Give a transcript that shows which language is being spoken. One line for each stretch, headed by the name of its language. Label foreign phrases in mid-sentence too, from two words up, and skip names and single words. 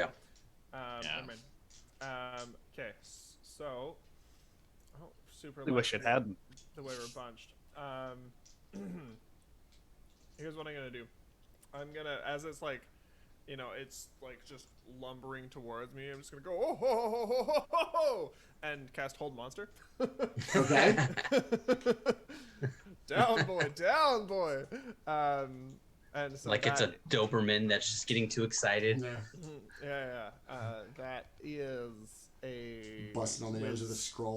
English: Never mind. Okay, so... Oh, super I wish it lucky hadn't. the way we're bunched. Here's what I'm gonna do. I'm gonna, as it's like, it's like just lumbering towards me. I'm just gonna go oh ho ho ho ho ho ho, ho and cast Hold Monster. Okay. Down boy. And so like it's a Doberman that's just getting too excited. Yeah. That is a busting on the nose with a scroll.